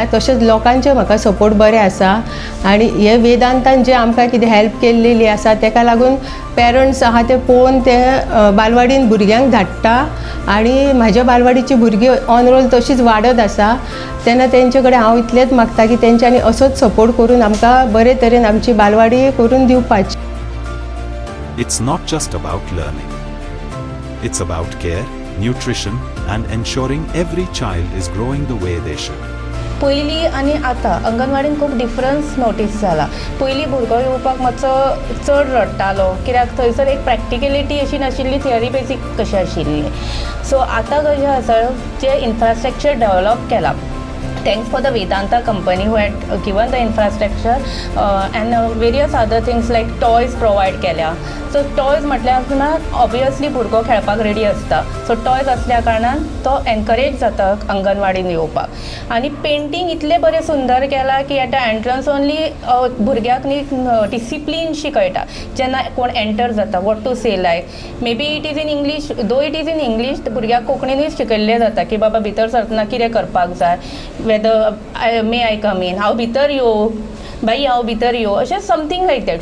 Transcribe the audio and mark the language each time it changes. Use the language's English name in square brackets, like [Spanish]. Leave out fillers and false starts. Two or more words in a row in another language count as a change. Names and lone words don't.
[Konkani] तशेंच लोकांचे म्हाका सपोर्ट बरें आसा आनी हे वेदांतान जे आमकां कितें हेल्प केल्लेली आसा तेका लागून पेरंट्स आहा ते पळोवन ते बालवाडीन भुरग्यांक धाडटा आनी म्हाज्या बालवाडीची भुरगीं [English] on roll [Konkani] तशीच वाडत आसा. तेन्ना तेंचे कडेन हांव इतलेंच मागता की तेंच्यांनी असोच सपोर्ट करून आमकां बरे तरेन आमची बालवाडी करून दिवपाची. [English] It's not just about learning. It's about care, nutrition, and ensuring every child is growing the way they should. [Konkani] पयलीं आनी आतां अंगणवाडीन खूब डिफरन्स नोटीस जाला. पयलीं भुरगो येवपाक मातसो चड रडटालो कित्याक थंयसर एक प्रॅक्टिकलिटी अशी नाशिल्ली, थियरी बेसीक कशी आशिल्ली. सो आतां कशें आसा जे इन्फ्रास्ट्रक्चर डेवलप केला [English] thanks for the Vedanta company who had given the infrastructure and various other things like toys provide केल्या. so toys [Konkani] म्हटल्यार ऑब्वियसली भुरगो खेळपाक रेडी आसता. [English] so toys [Konkani] असल्या कारणान तो एनकरेज जाता अंगणवाडीन येवपाक. आनी पेंटींग इतलें बरें सुंदर केलां की [English] at the entrance only [Konkani] भुरग्याक न्ही डिसिप्लीन शिकयता. जेन्ना कोण एंटर जाता [English] what to say like maybe it is in English, though it is in English [Konkani] भुरग्याक कोंकणीनूच शिकयल्लें जाता की बाबा भितर सरतना कितें करपाक जाय, [English] whether may I come in, [Konkani] हांव भितर येवं, बाई हांव भितर येवं, अशें [English] something like that.